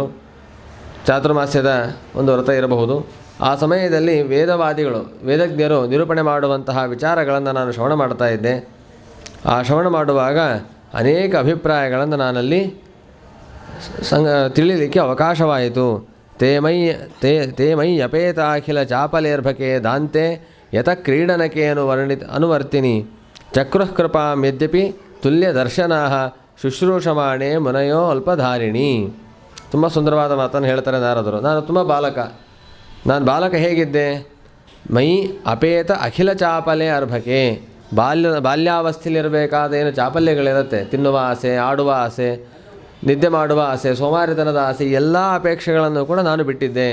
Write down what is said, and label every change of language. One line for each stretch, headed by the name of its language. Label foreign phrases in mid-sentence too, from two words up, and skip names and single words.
Kannada: ಚಾತುರ್ಮಾಸ್ಯದ ಒಂದು ವ್ರತ ಇರಬಹುದು. ಆ ಸಮಯದಲ್ಲಿ ವೇದಜ್ಞರು ನಿರೂಪಣೆ ಮಾಡುವಂತಹ ವಿಚಾರಗಳನ್ನು ನಾನು ಶ್ರವಣ ಮಾಡ್ತಾ ಇದ್ದೆ. ಆ ಶ್ರವಣ ಮಾಡುವಾಗ ಅನೇಕ ಅಭಿಪ್ರಾಯಗಳನ್ನು ನಾನಲ್ಲಿ ತಿಳಿಲಿಕ್ಕೆ ಅವಕಾಶವಾಯಿತು.
Sanskrit: ತೇ ಮೈ ಅಪೇತಾಖಿಲ ಚಾಪಲೇರ್ಭಕೆ ದಾಂತೆ ಯತ ಕ್ರೀಡನಕೆ ಅನುವರ್ತಿನಿ ಚಕ್ರುಃ ಕೃಪಾಂ ಯದ್ಯಪಿ ತುಲ್ಯ ದರ್ಶನಾಃ ಶುಶ್ರೂಷಮಾಣೆ ಮುನಯೋ ಅಲ್ಪಧಾರಿಣಿ.
Kannada: ತುಂಬ ಸುಂದರವಾದ ಮಾತನ್ನು ಹೇಳ್ತಾರೆ ನಾರದರು. ನಾನು ಬಾಲಕ ಹೇಗಿದ್ದೆ?
Sanskrit: ಮೈ ಅಪೇತ ಅಖಿಲ ಚಾಪಲೆ ಅರ್ಭಕೆ.
Kannada: ಬಾಲ್ಯಾವಸ್ಥೆಯಲ್ಲಿರಬೇಕಾದ ಏನು ಚಾಪಲ್ಯಗಳಿರುತ್ತೆ, ತಿನ್ನುವ ಆಸೆ, ಆಡುವ ಆಸೆ, ನಿದ್ದೆ ಮಾಡುವ ಆಸೆ, ಸೋಮಾರಿತನದ ಆಸೆ, ಎಲ್ಲ ಅಪೇಕ್ಷೆಗಳನ್ನು ಕೂಡ ನಾನು ಬಿಟ್ಟಿದ್ದೆ.